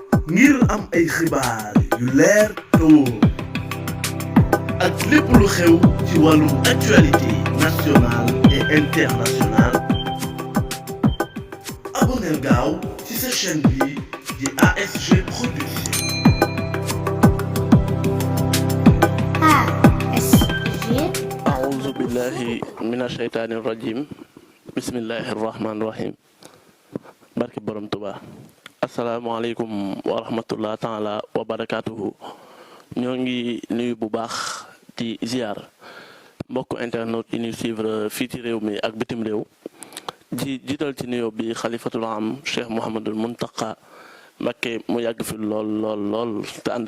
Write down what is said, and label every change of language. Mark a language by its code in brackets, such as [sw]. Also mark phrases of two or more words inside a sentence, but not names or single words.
[wo] ngir am ay xibaar yu leer te wóor ak lépp lu xew ci wàllum [fr] actualité nationale et internationale [wo] abonneel gaaw ci sa chaîne bi di ASG Production. [ar] أعوذ بالله من الشيطان الرجيم بسم الله الرحمن الرحيم [wo] barke borom Tuubaa [ar] asalaamaaleykum ورحمة الله تعالى وبركاته [wo] ñoo ngi nuyu bu baax di ziar mbokk internet yi ñuy suivre fii ci réew mi ak bitim réew di jiital ci nuyoo bi xalifatul am Cheikh Mouhamadul Muntaqa Mbakke mu yàgg fi lool te ànd